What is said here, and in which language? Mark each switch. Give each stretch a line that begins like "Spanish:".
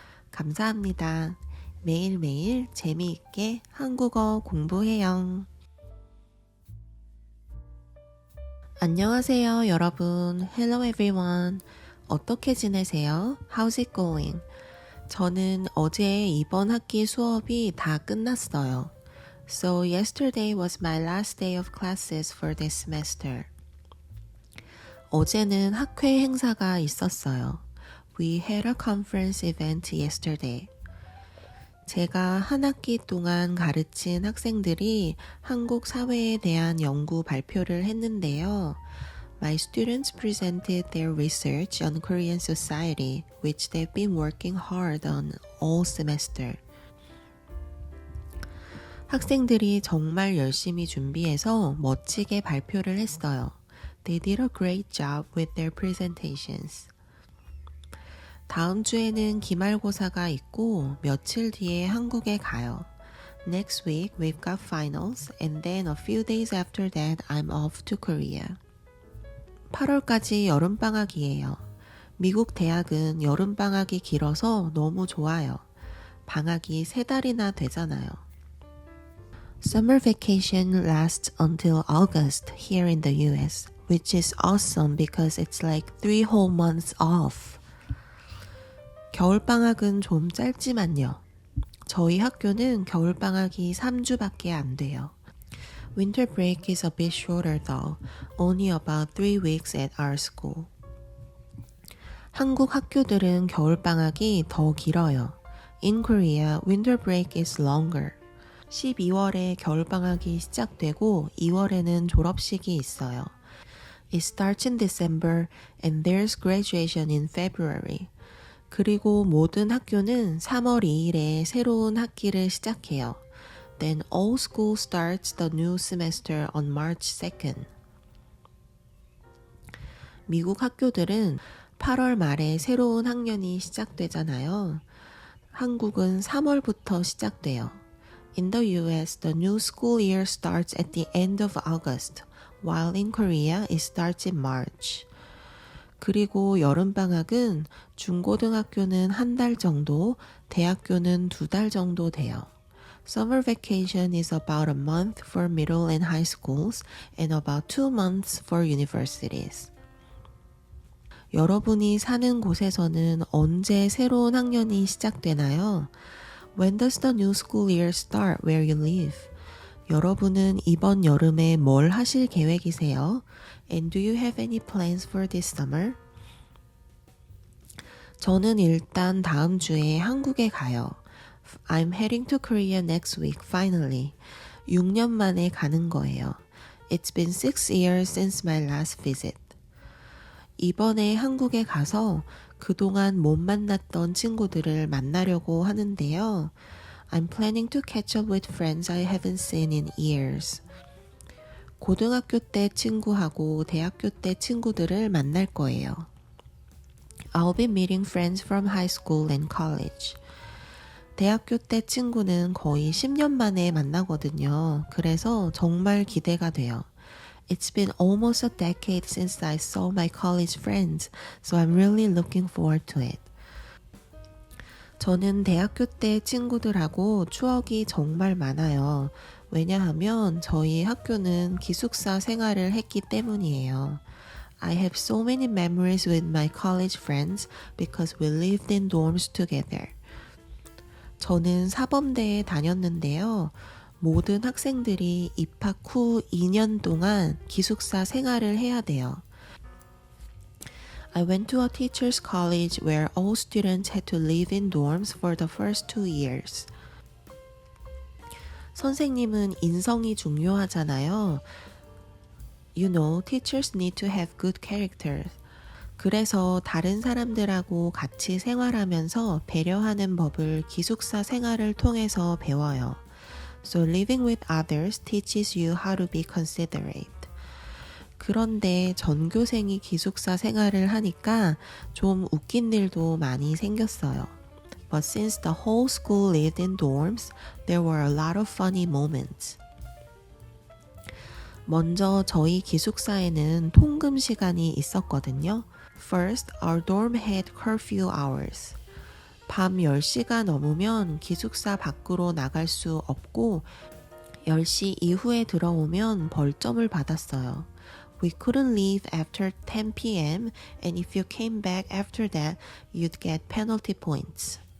Korean: 감사합니다. 매일매일 재미있게 한국어 공부해요. 안녕하세요, 여러분.
English: Hello everyone.
Korean: 어떻게 지내세요?
English: How's it going?
Korean: 저는 어제 이번 학기 수업이 다 끝났어요.
English: So yesterday was my last day of classes for this semester.
Korean: 어제는 학회 행사가 있었어요.
English: We had a conference event yesterday.
Korean: 제가 한 학기 동안 가르친 학생들이 한국 사회에 대한 연구 발표를 했는데요.
English: My students presented their research on Korean society, which they've been working hard on all semester.
Korean: 학생들이 정말 열심히 준비해서 멋지게 발표를 했어요.
English: They did a great job with their presentations.
Korean: 다음 주에는 기말고사가 있고 며칠 뒤에 한국에 가요.
English: Next week we've got finals and then a few days after that I'm off to Korea.
Korean: 8월까지 여름방학이에요. 미국 대학은 여름방학이 길어서 너무 좋아요. 방학이 3달이나 되잖아요.
English: Summer vacation lasts until August here in the US, which is awesome because it's like 3 whole months off.
Korean: 겨울방학은 좀 짧지만요. 저희 학교는 겨울방학이 3주밖에 안 돼요.
English: Winter break is a bit shorter though, only about 3 weeks at our school.
Korean: 한국 학교들은 겨울방학이 더 길어요.
English: In Korea, winter break is longer.
Korean: 12월에 겨울방학이 시작되고 2월에는 졸업식이 있어요.
English: It starts in December and there's graduation in February.
Korean: 그리고 모든 학교는 3월 2일에 새로운 학기를 시작해요.
English: Then all school starts the new semester on March 2nd.
Korean: 미국 학교들은 8월 말에 새로운 학년이 시작되잖아요. 한국은 3월부터 시작돼요.
English: In the US, the new school year starts at the end of August, while in Korea, it starts in March.
Korean: 그리고 여름방학은 중고등학교는 1달 정도, 대학교는 2달 정도 돼요.
English: Summer vacation is about a month for middle and high schools and about 2 months for universities.
Korean: 여러분이 사는 곳에서는 언제 새로운 학년이 시작되나요?
English: When does the new school year start where you live?
Korean: 여러분은 이번 여름에 뭘 하실 계획이세요?
English: And do you have any plans for this summer?
Korean: 저는 일단 다음 주에 한국에 가요.
English: I'm heading to Korea next week, finally.
Korean: 6년 만에 가는 거예요.
English: It's been 6 years since my last visit.
Korean: 이번에 한국에 가서 그동안 못 만났던 친구들을 만나려고 하는데요.
English: I'm planning to catch up with friends I haven't seen in years.
Korean: 고등학교 때 친구하고 대학교 때 친구들을 만날 거예요.
English: I'll be meeting friends from high school and college.
Korean: 대학교 때 친구는 거의 10년 만에 만나거든요. 그래서 정말 기대가 돼요.
English: It's been almost a decade since I saw my college friends, so I'm really looking forward to it.
Korean: 저는 대학교 때 친구들하고 추억이 정말 많아요. 왜냐하면 저희 학교는 기숙사 생활을 했기 때문이에요.
English: I have so many memories with my college friends because we lived in dorms together.
Korean: 저는 사범대에 다녔는데요. 모든 학생들이 입학 후 2년 동안 기숙사 생활을 해야 돼요.
English: I went to a teacher's college where all students had to live in dorms for the first 2 years.
Korean: 선생님은 인성이 중요하잖아요.
English: You know, teachers need to have good character.
Korean: 그래서 다른 사람들하고 같이 생활하면서 배려하는 법을 기숙사 생활을 통해서 배워요.
English: So living with others teaches you how to be considerate.
Korean: 그런데 전교생이 기숙사 생활을 하니까 좀 웃긴 일도 많이 생겼어요.
English: But since the whole school lived in dorms, there were a lot of funny moments.
Korean: 먼저 저희 기숙사에는 통금 시간이 있었거든요.
English: First, our dorm had curfew hours.
Korean: 밤 10시가 넘으면 기숙사 밖으로 나갈 수 없고 10시 이후에 들어오면 벌점을 받았어요.
English: We couldn't leave after 10 p.m. and if you came back after that, you'd get penalty points.